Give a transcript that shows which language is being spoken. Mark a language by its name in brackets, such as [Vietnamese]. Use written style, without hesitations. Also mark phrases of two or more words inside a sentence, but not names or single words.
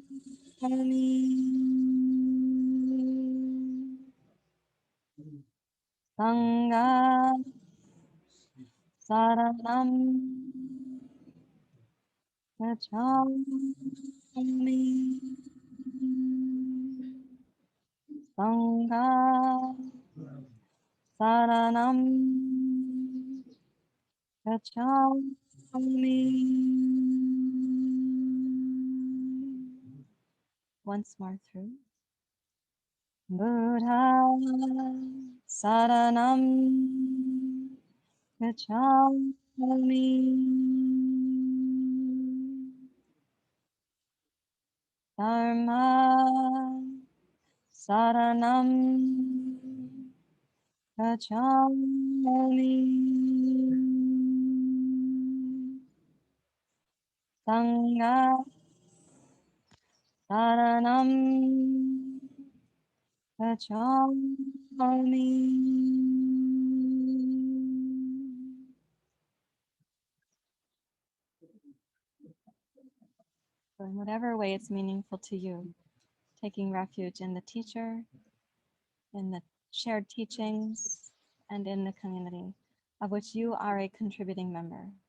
[Pali] Sangha Saranam Gacchami. Sangha Saranam Gacchami. [English] Once more through. [Pali] Buddha Saranam Gacchami. Dharma Saranam Gacchami. Sangha Saranam Gacchami. [English] So in whatever way it's meaningful to you, taking refuge in the teacher, in the shared teachings, and in the community of which you are a contributing member.